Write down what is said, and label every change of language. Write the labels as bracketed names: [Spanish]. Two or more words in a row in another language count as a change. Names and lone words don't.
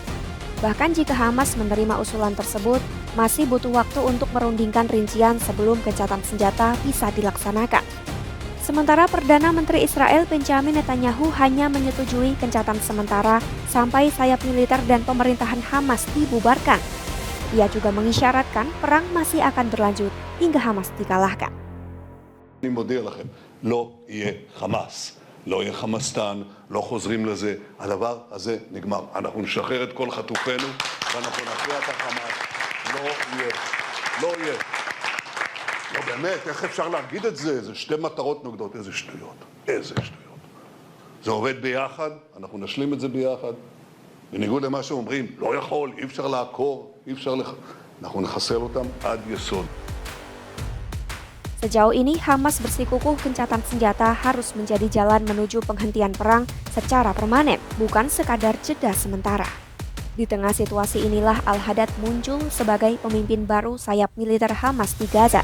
[Indonesian] Bahkan jika Hamas menerima usulan tersebut, masih butuh waktu untuk merundingkan rincian sebelum gencatan senjata bisa dilaksanakan. Sementara Perdana Menteri Israel Benjamin Netanyahu hanya menyetujui gencatan sementara sampai sayap militer dan pemerintahan Hamas dibubarkan. Ia juga mengisyaratkan perang masih akan berlanjut hingga Hamas dikalahkan. [Hebrew] אני מודיע לכם, לא יהיה חמאס, לא יהיה חמאסטן, לא חוזרים לזה, הדבר הזה נגמר. אנחנו נשחרר את כל חטופינו ואנחנו נכריע את החמאס. לא יהיה, לא יהיה. לא באמת, איך אפשר להגיד את זה? זה שתי מטרות נוגדות, איזה שטויות, איזה שטויות. זה עובד ביחד, אנחנו נשלים את זה ביחד. בניגוד למה שאומרים, לא יכול, אי אפשר לעקור, אי אפשר אנחנו נחסל אותם עד יסוד. [Indonesian] Sejauh ini, Hamas bersikukuh gencatan senjata harus menjadi jalan menuju penghentian perang secara permanen, bukan sekadar jeda sementara. Di tengah situasi inilah Al-Haddad muncul sebagai pemimpin baru sayap militer Hamas di Gaza.